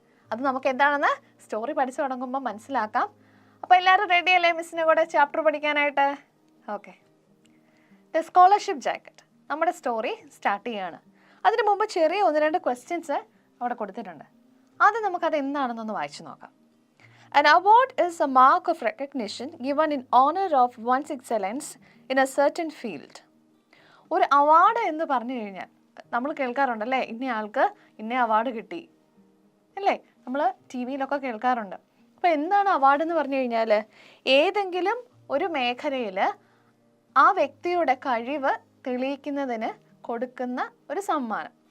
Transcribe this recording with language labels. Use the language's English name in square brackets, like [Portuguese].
[Malayalam] അത് നമുക്ക് എന്താണെന്ന് സ്റ്റോറി പഠിച്ചു തുടങ്ങുമ്പോൾ മനസ്സിലാക്കാം. അപ്പോൾ എല്ലാവരും റെഡി അല്ലേ മിസ്സിനെ കൂടെ ചാപ്റ്റർ പഠിക്കാനായിട്ട്? ഓക്കെ, ദ സ്കോളർഷിപ്പ് ജാക്കറ്റ് നമ്മുടെ സ്റ്റോറി സ്റ്റാർട്ട് ചെയ്യാണ്. അതിന് മുമ്പ് ചെറിയ 1-2 ക്വസ്റ്റ്യൻസ് അവിടെ കൊടുത്തിട്ടുണ്ട്. ആദ്യം നമുക്കത് എന്താണെന്നൊന്ന് വായിച്ചു നോക്കാം. [English] An award is a mark of recognition given in honor of one's excellence in a certain field. [Malayalam] ഒരു അവാർഡ് എന്ന് പറഞ്ഞു കഴിഞ്ഞാൽ നമ്മൾ കേൾക്കാറുണ്ടല്ലേ, ഇന്ന ആൾക്ക് ഇന്ന അവാർഡ് കിട്ടി, അല്ലേ? നമ്മൾ ടി വിയിലൊക്കെ കേൾക്കാറുണ്ട്. അപ്പോൾ എന്താണ് അവാർഡ് എന്ന് പറഞ്ഞു കഴിഞ്ഞാൽ ഏതെങ്കിലും ഒരു മേഖലയിൽ ആ വ്യക്തിയുടെ കഴിവ് തെളിയിക്കുന്നതിന് കൊടുക്കുന്ന ഒരു സമ്മാനം.